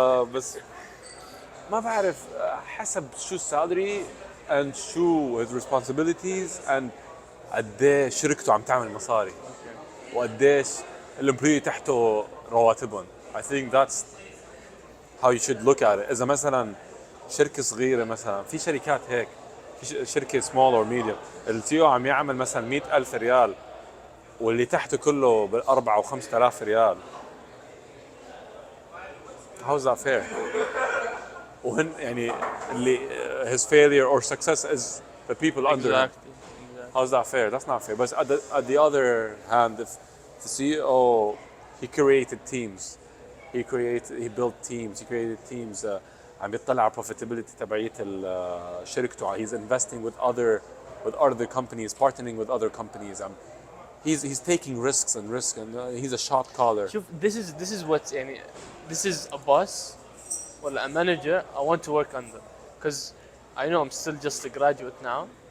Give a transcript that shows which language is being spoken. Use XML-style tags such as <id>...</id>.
<ar>بس ما بعرف حسب شو السالري and شو</ar> <en>his responsibilities</en> <ar>and قديش شركته عم تعمل مصاري وقديش الامبلوي تحته رواتبهم.</ar> <en>I think that's how you should look at it.</en> <ar>إذا مثلا شركة صغيرة مثلا في شركات هيك في شركة</ar> <en>small or medium</en> <ar>السيو عم يعمل مثلا 100,000 ريال واللي تحته كله بالأربعة وخمسة آلاف ريال.</ar> <en>How's that fair?</en> <ar>وهن يعني اللي</ar> <en>his failure or success is the people under him. Exactly. How's that fair? That's not fair. But at the other hand, if the CEO, he created teams. He built teams. He created teams.</en> <ar>عم بيطلع على profitability تبعية شركته.</ar> <en>He's investing with other companies, partnering with other companies. He's taking risks and he's a shot caller. شوف, this is what يعني this is a boss ولا a manager I want to work under, because I know I'm still just a graduate now.</en>